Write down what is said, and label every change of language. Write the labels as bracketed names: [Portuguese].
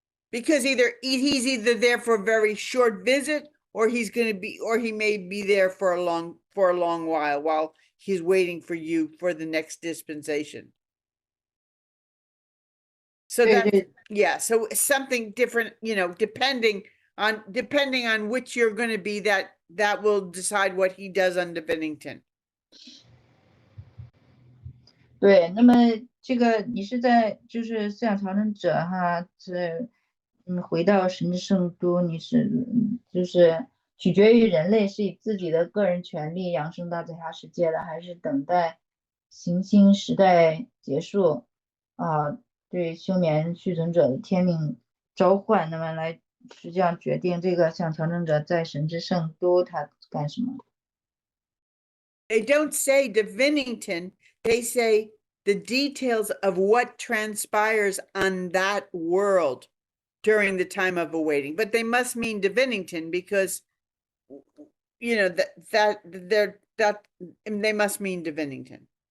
[English] Because he's either there for a very short visit or he may be there for a long while he's waiting for you for the next dispensation. So so something different, depending on which you're going to be, that will decide what he does on Divinington. [Chinese] 对，那么这个你是在就是思想调整者哈，回到神之圣都，你是就是取决于人类是以自己的个人权利扬升到其他世界的，还是等待行星时代结束对休眠续存者的天命召唤，那么来实际上决定这个像调整者在神之圣都他干什么。 [English] They don't say Divinington, they say the details of what transpires on that world during the time of awaiting. But they must mean Divinington because, you know, they must mean Divinington.